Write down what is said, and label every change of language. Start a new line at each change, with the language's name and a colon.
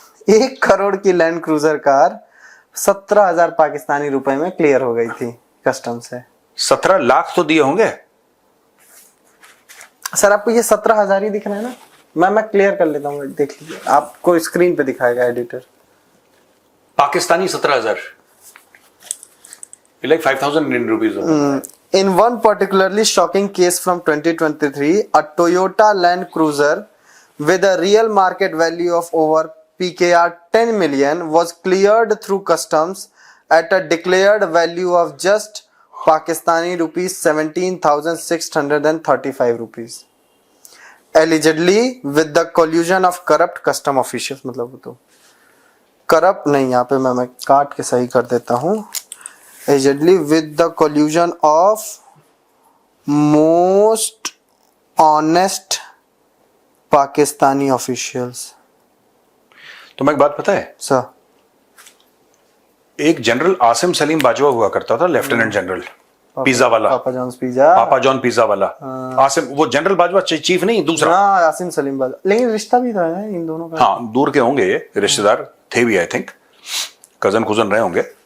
Hindi: 1 करोड़ की land cruiser car 17,000 Pakistani रुपए में क्लियर हो गई थी कस्टम से. 17 लाख तो दिए होंगे सर. आपको ये 17,000 ही दिख रहा है ना? मैं क्लियर कर लेता हूँ, देख लीजिए. आपको स्क्रीन पे दिखाएगा editor.
English: Pakistani 17,000, like 5,000 Indian rupees. In one particularly shocking case from 2023, a Toyota Land Cruiser with a real market value of over PKR 10 million was cleared through customs at a declared value of just Pakistani rupees 17,635 rupees. Allegedly with the collusion of corrupt custom officials.
Hindi: मतलब तो
English: corrupt नहीं,
Hindi: यहाँ पे मैं काट के सही कर देता हूँ.
English: Allegedly with the collusion of most honest Pakistani officials.
Hindi: तुम्हें एक बात पता है सर? एक जनरल आसिम सलीम बाजवा हुआ करता था, लेफ्टिनेंट जनरल, पिज्जा वाला, पापा जॉन पिज्जा वाला. आसिम, वो जनरल बाजवा चीफ नहीं, दूसरा. हाँ, आसिम सलीम बाजवा. लेकिन रिश्ता भी था इन दोनों का. हाँ, दूर के होंगे ये रिश्तेदार, थे भी आई थिंक, कजन खुजन रहे होंगे.